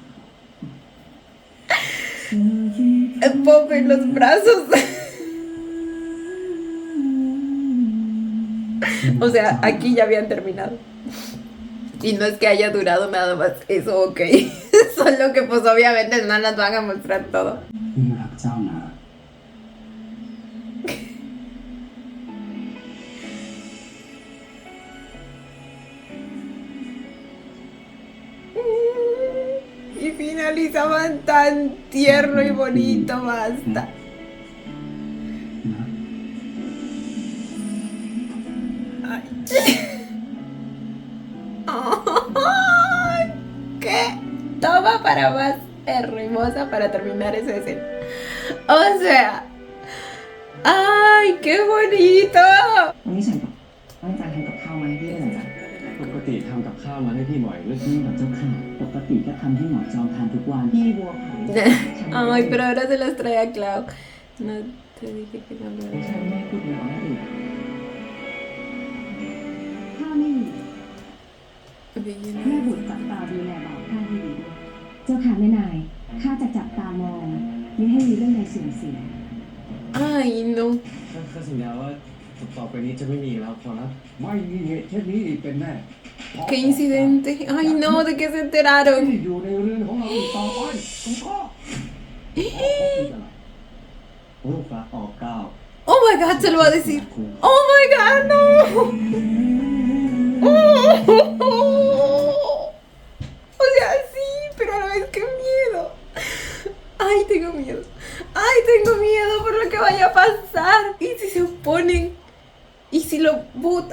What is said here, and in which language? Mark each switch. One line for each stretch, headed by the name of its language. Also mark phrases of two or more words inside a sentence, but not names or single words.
Spanish: El pop en los brazos. O sea, aquí ya habían terminado. Y no es que haya durado nada más eso, ok. Solo que pues obviamente no las van a mostrar todo.
Thai: พี่รักเจ้านะ
Spanish: Y finalizaban tan tierno y bonito, basta.
Thai: นะ
Spanish: Ay, ¿qué? Toma para más hermosa para terminar esa escena. O sea, ¡ay, qué bonito!
Thai: วันนี้ฉันต้องการทำกับข้าวมาให้พี่หน่อยจ้ะ ปกติทำกับข้าวมาให้พี่บ่อยหรือ นี่แบบเจ้าค่ะปกติก็ทำให้หมอจอมทานทุกวัน พี่บัวไผ่
Spanish: Ay, pero ahora se las trae a Clau. No te dije que no lo
Thai: ไม่ใช่ไม่พูดเหนืออีก ข้าไม่มี
Spanish: haga.
Thai: แม่บุตรจับตาดูแลบ่าวข้าให้ดีด้วยเจ้าค่ะแม่นายข้าจะจับตามองไม่ให้มีเรื่องใดเสื่อมเสีย
Spanish: Ay, no.
Thai: ข้าสัญญาว่าต่อไปนี้จะไม่มีแล้วขอรับ ไม่มีเหตุเช่นนี้อีกเป็นแน่ ข
Spanish: ¿Qué incidente? Ay no, ¿de qué se enteraron?
Thai: อยู่ในเรือนของเราอีกต่อไปคุณพ่อ ลูกรักออกเก้า
English: Oh my god,
Spanish: se lo va a decir.
English: Oh my god,
Spanish: no. O sea, sí, pero a la vez que miedo. Ay, tengo miedo. Ay, tengo miedo por lo que vaya a pasar. ¿Y si se oponen? ¿Y si lo votan?